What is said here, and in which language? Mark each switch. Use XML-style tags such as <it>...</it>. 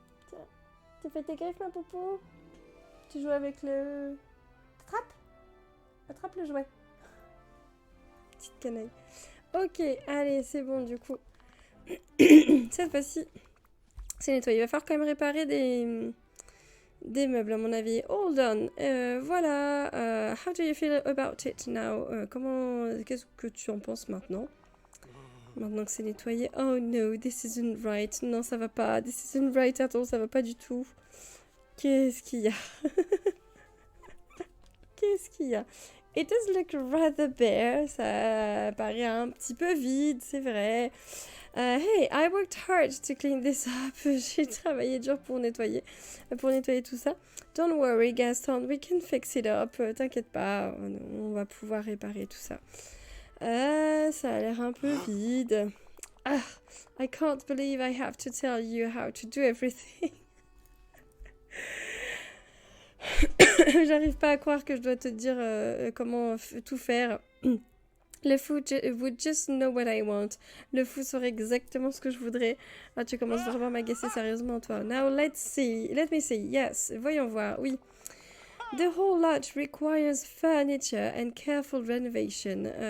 <fr>Tiens, tu fais tes griffes, ma popo? Tu joues avec le... Attrape! Attrape le jouet. Petite canaille. Ok, allez, c'est bon, du coup. Cette fois-ci, c'est nettoyé. Il va falloir quand même réparer des meubles, à mon avis.</fr> <en>Hold on. Voilà. How do you feel about it now?</en> <fr>Qu'est-ce que tu en penses maintenant? Maintenant que c'est nettoyé.</fr> <en>Oh no, this isn't right.</en> <fr>Non, ça va pas.</fr> <en>This isn't right at all.</en> <fr>Ça va pas du tout. Qu'est-ce qu'il y a? Qu'est-ce qu'il y a?</fr> <en>It does look rather bare.</en> <fr>Ça paraît un petit peu vide, c'est vrai.</fr> <en>Hey, I worked hard to clean this up.</en> <fr>J'ai travaillé dur pour nettoyer tout ça.</fr> <en>Don't worry, Gaston, we can fix it up.</en> <fr>T'inquiète pas, on va pouvoir réparer tout ça. Ça a l'air un peu vide.</fr> <en>Ah, I can't believe I have to tell you how to do everything.</en> <fr>J'arrive pas à croire que je dois te dire comment tout faire.</fr> <en>Le fou would just know what I want.</en> <fr>Le fou saurait exactement ce que je voudrais. Ah, tu commences vraiment à m'agacer sérieusement, toi.</fr> <en>Now, let's see. Let me see. Yes.</en> <fr>Voyons voir. Oui.</fr> <en>The whole lot requires furniture and careful renovation.</en>